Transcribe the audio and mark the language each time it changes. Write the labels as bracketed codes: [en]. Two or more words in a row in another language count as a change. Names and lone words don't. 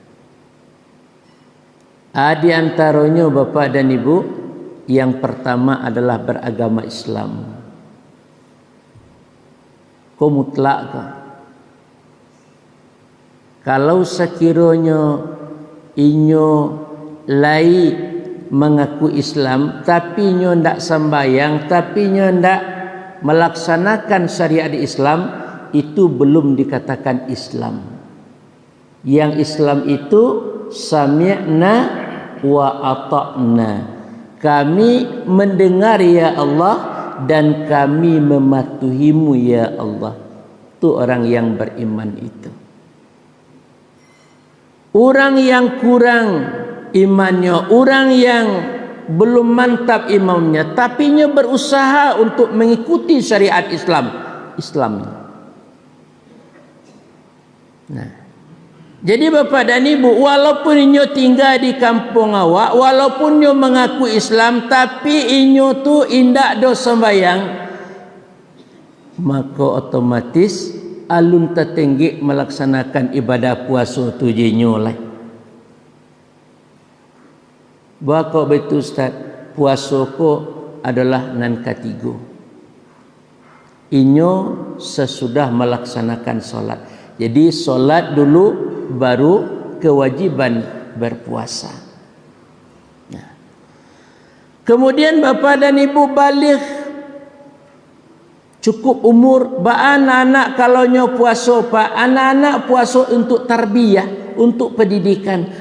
[id] Di antaranya Bapak dan Ibu, yang pertama adalah beragama Islam. Kau mutlak kau. Kalau sekiranya inyo lai mengaku Islam tapi inyo ndak sembayang, tapi inyo ndak melaksanakan syariat Islam, itu belum dikatakan Islam. Yang Islam itu [ar] سمعنا وأطعنا. [id] Kami mendengar ya Allah dan kami mematuhimu ya Allah. Itu orang yang beriman itu. Orang yang kurang imannya, orang yang belum mantap imannya, tapi nya berusaha untuk mengikuti syariat Islam. Nah, jadi Bapak dan Ibu, walaupun inyo tinggal di kampung awak, walaupun inyo mengaku Islam, tapi inyo tu indak do sembayang, maka otomatis alun tertinggi melaksanakan ibadah puasa tu jinyo lah. [min] Bako betul Ustaz, puasa ko adalah nan katigo. [id] Inyo sesudah melaksanakan solat. Jadi solat dulu baru kewajiban berpuasa. Nah, kemudian Bapak dan Ibu balik, cukup umur, anak-anak kalau nyo puasa Pak, anak-anak puasa untuk tarbiyah, untuk pendidikan.